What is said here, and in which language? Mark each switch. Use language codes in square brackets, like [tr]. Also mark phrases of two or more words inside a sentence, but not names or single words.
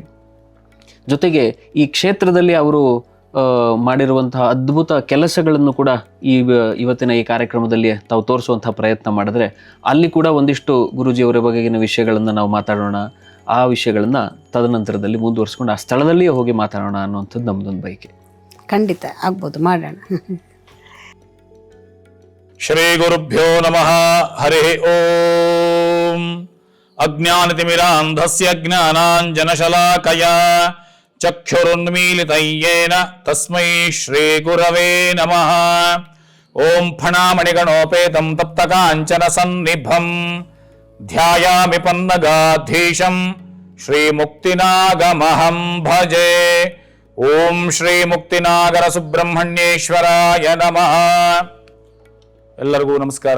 [kn] ಜೊತೆಗೆ ಈ ಕ್ಷೇತ್ರದಲ್ಲಿ ಅವರು ಮಾಡಿರುವಂತಹ ಅದ್ಭುತ ಕೆಲಸಗಳನ್ನು ಕೂಡ ಇವತ್ತಿನ ಈ ಕಾರ್ಯಕ್ರಮದಲ್ಲಿ ತಾವು ತೋರಿಸುವಂಥ ಪ್ರಯತ್ನ ಮಾಡಿದ್ರೆ ಅಲ್ಲಿ ಕೂಡ ಒಂದಿಷ್ಟು ಗುರೂಜಿಯವರ ಬಗೆಗಿನ ವಿಷಯಗಳನ್ನು ನಾವು ಮಾತಾಡೋಣ. ಆ ವಿಷಯಗಳನ್ನು ತದನಂತರದಲ್ಲಿ ಮುಂದುವರಿಸ್ಕೊಂಡು ಆ ಸ್ಥಳದಲ್ಲಿಯೇ ಹೋಗಿ ಮಾತಾಡೋಣ ಅನ್ನುವಂಥದ್ದು ನಮ್ಮದೊಂದು ಬಯಕೆ. ಖಂಡಿತ ಆಗ್ಬೋದು, ಮಾಡೋಣ. [sa] ಶ್ರೀ ಗುರುಭ್ಯೋ ನಮಃ. ಹರಿ ಓಂ. ಅಜ್ಞಾನತಿಮಿರಾಂಧಸ್ಯ ಜ್ಞಾನಾಂಜನಶಲಾಕಯ ಚಕ್ಷುರುನ್ಮೀಲಿತಯ್ಯೇನ ತಸ್ಮೈ ಶ್ರೀ ಗುರವೇ ನಮಃ. ಓಂ ಫಣಾಮಣಿಗಣೋಪೇತಂ ತಪ್ತಕಾಂಚನ ಸನ್ನಿಭಂ ಧ್ಯಾಯಾಮಿ ಪನ್ನಗಾಧೀಶಂ ಶ್ರೀ ಮುಕ್ತಿನಾಗಮಹಂ ಭಜೆ. ಓಂ ಶ್ರೀ ಮುಕ್ತಿನಾಗರ ಸುಬ್ರಹ್ಮಣ್ಯೇಶ್ವರಾಯ ನಮಃ. [kn] ಎಲ್ಲರಿಗೂ ನಮಸ್ಕಾರ.